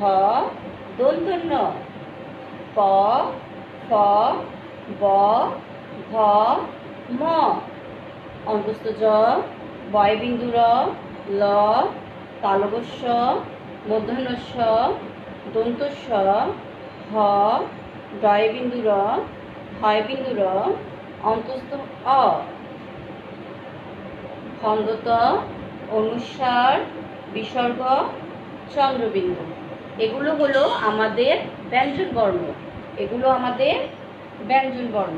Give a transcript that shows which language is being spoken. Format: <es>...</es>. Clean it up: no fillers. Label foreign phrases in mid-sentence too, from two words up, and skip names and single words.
<bn>দন্তন্য, প, ফ, ব, ভ, ম, অন্তস্থ জ, বয়বিন্দু র, ল, তালবস্য, মূর্ধন্য ষ, দন্ত স, হ, ডয়বিন্দু র, হয়বিন্দু র, অন্তস্থ অ, খণ্ডত, অনুস্বার, বিসর্গ, চন্দ্রবিন্দু। এগুলো হলো আমাদের ব্যঞ্জন বর্ণ।</bn>